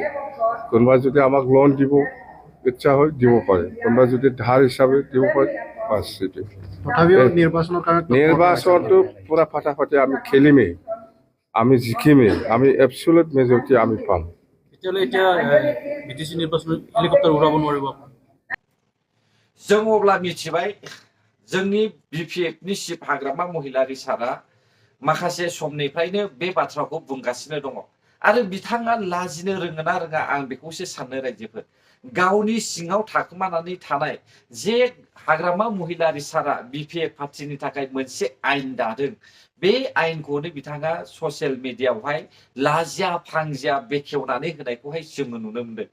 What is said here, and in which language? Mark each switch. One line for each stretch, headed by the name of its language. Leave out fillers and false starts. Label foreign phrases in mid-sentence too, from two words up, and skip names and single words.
Assamese: কোনোবা যদি আমাক লোন দিব ইচ্ছা হয় দিব পাৰে, কোনোবা যদি ধাৰ হিচাপে দিব পাৰে, বাছ এইটো। তথাপিও নিৰ্বাচনৰ কাৰণে নিৰ্বাচনটো পুৰা ফাটাফাটি আমি খেলিমেই, আমি জিকিমেই, আমি
English: absolute majority
Assamese: আমি পাম। তেতিয়াহ'লে এতিয়া BTC নিৰ্বাচনত হেলিকপ্টাৰ উৰাব নোৱাৰিব আপুনি।
Bodo: जों अब्ला मिथिबाय जोंनि BPFनि चिफ हाग्रामा महिलारि सारा माखासे समनिफ्रायनो बे बाथ्राखौ बुंगासिनो दङ आरो बिथाङा लाजिनो रोङोना रोङा आं बेखौसो साननो रायजोफोर। गावनि सिङाव थाखोमानानै थानाय जे हाग्रामा महिलारि सारा BPF पार्टिनि थाखाय मोनसे आयेन दादों, बे आयेनखौनो बिथाङा
English: social media
Bodo: लाजिया फांजिया बेखेवनानै होनायखौहाय जोङो नुनो मोनदों।